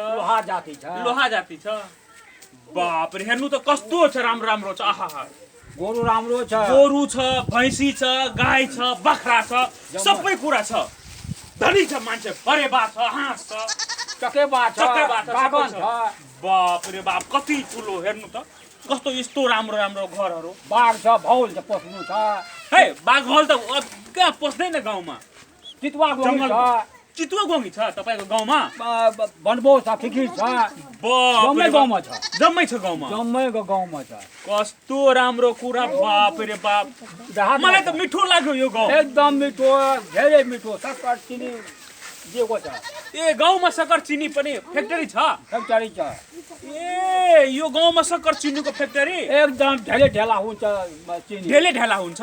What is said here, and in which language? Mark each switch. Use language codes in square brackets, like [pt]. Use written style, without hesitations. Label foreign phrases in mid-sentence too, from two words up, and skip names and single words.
[ne] लोहा जाति छ लोहा जाति छ बाप रे हेर्नु त कस्तो छ राम्रो राम्रो छ आहा गोरु राम्रो छ गोरु छ भैँसी छ गाई छ बाख्रा छ सबै कुरा छ धनी छ मान्छे परेबा छ हाँस छ चकेबा छ बागन छ बाप रे बाप कति ठुलो हेर्नु त कस्तो यस्तो राम्रो राम्रो घरहरू बाघ छ भौल छ पस्नु छ है बाघ भल त कहाँ पस्दैन गाउँमा चितुवा गोङ छ चितुवा गोङ्गी छ तपाईँको गाउँमा बनबो छ फिकिर छ जम्मै गाउँमा छ जम्मै छ गाउँमा जम्मैको गाउँमा छ कस्तो राम्रो कुरा बाप रे बाप मलाई त मिठो लाग्यो यो गाउँ एकदम मिठो धेरै मिठो सक्कर चिनी दिएको छ ए गाउँमा सक्कर चिनी पनि फ्याक्ट्री छ फ्याक्ट्री छ ए यो गाउँमा सक्कर चिनीको फ्याक्ट्री एकदम ढेले ढेला हुन्छ चिनी ढेले ढेला हुन्छ